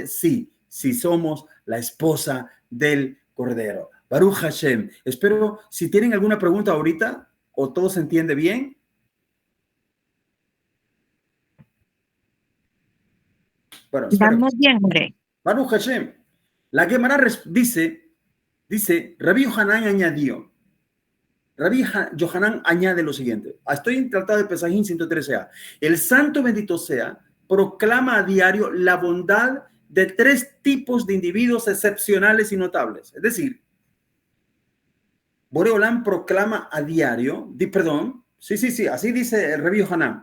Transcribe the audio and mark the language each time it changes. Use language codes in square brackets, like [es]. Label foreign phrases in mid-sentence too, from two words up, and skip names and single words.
[es] Sí, si somos la esposa del Cordero. [he] Baruch Hashem. [es] Espero, si tienen alguna pregunta ahorita o todo se entiende bien. Bueno, estamos bien, hombre. [he] Baruch Hashem. [es] La Gemara dice, Rabbi Yohanan añadió, Rabbi Yohanan añade lo siguiente. Estoy en Tratado de Pesajim 113a. El santo bendito sea proclama a diario la bondad de 3 tipos de individuos excepcionales y notables. Es decir, [he] Borei Olam [es] proclama a diario, así dice el Rabbi Yohanan.